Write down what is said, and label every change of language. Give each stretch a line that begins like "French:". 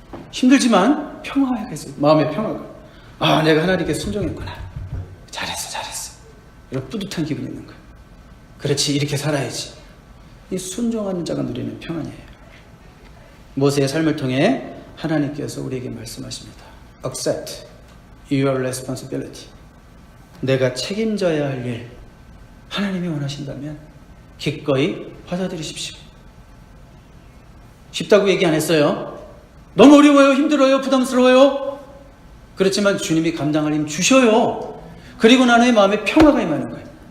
Korean: 힘들지만 평화가 있어요. 마음의 평화가. 내가 하나님께 순종했구나. 잘했어. 이런 뿌듯한 기분이 있는 거예요. 그렇지, 이렇게 살아야지. 이 순종하는 자가 누리는 평안이에요. 모세의 삶을 통해 하나님께서 우리에게 말씀하십니다.
English: Accept your responsibility.
Korean: 내가 책임져야 할 일, 하나님이 원하신다면 기꺼이 받아들이십시오. 쉽다고 얘기 안 했어요. 너무 어려워요, 힘들어요, 부담스러워요. 그렇지만 주님이 감당할 힘 주셔요. 그리고 나의 마음에 평화가 임하는 거예요.